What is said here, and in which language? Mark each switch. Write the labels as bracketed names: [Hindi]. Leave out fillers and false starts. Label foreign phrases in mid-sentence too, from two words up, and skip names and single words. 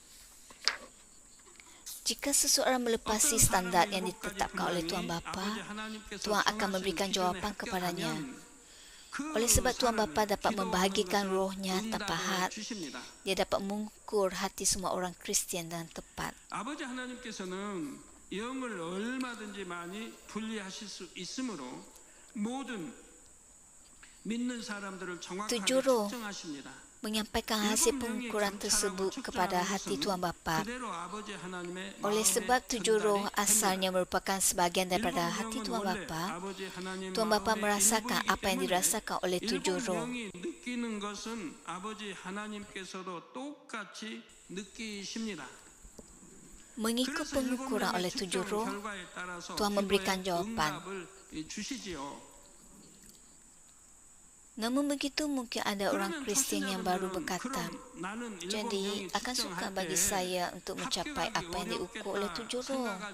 [Malay] Jika seseorang melepasi standar yang ditetapkan oleh Tuhan Bapa, Tuhan akan memberikan jawapan kepadanya. Oleh sebab Tuhan Bapa dapat membahagikan rohnya tanpa had, Dia dapat mengukur hati semua orang Kristian dengan tepat. [Korean] 아버지 하나님께서는 영을 얼마든지 많이 분리하실 수 있으므로 모든 믿는 사람들을 정확하게 [Malay] 7 roh [Korean] 측정하십니다. [Malay] menyampaikan hasil pengukuran tersebut kepada hati Tuhan Bapa. [Korean] 그대로 아버지 하나님의 [Malay] Oleh sebab 7 roh [Korean] 마음의 [Malay] asalnya merupakan sebahagian daripada hati Tuhan Bapa, Tuhan Bapa merasakan apa yang dirasakan oleh 7 roh. [Korean] 영이 느끼는 것은 아버지 하나님께서도 똑같이 느끼십니다. [Malay] Mengikut pengukuran oleh 7 roh, Tuhan memberikan jawapan. Namun begitu mungkin ada orang Kristian yang baru berkata, jadi akan suka bagi saya untuk mencapai apa yang diukur oleh 7 roh.